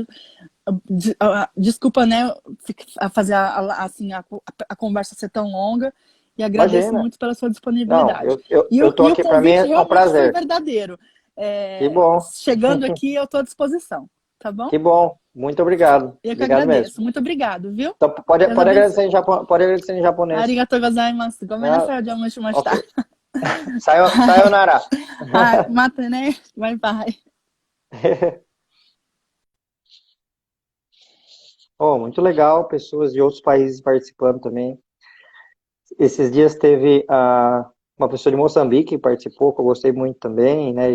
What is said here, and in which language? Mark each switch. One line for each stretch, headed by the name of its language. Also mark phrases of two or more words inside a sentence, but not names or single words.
Portuguese: Desculpa, né, fazer assim, a conversa ser tão longa e agradeço Imagina. muito pela sua Não, disponibilidade. eu tô E o aqui, para mim convite é um realmente foi prazer. verdadeiro. Que bom, Chegando aqui, eu estou à disposição, tá bom? que bom. Muito obrigado. Eu que Obrigado mesmo. agradeço. Muito obrigado, viu? Então, Deus abençoe. pode agradecer em japonês.
Japanese: ありがとうございます. Gomen
Portuguese: Ah,
Japanese: nasai,
Portuguese: ok.
Japanese: o邪魔しました.
Portuguese: Sayonara. Mata, né?
English: Bye, bye.
Portuguese: Oh, muito legal, pessoas de outros países participando também. Esses dias teve uma pessoa de Moçambique que participou, que eu gostei muito também, né?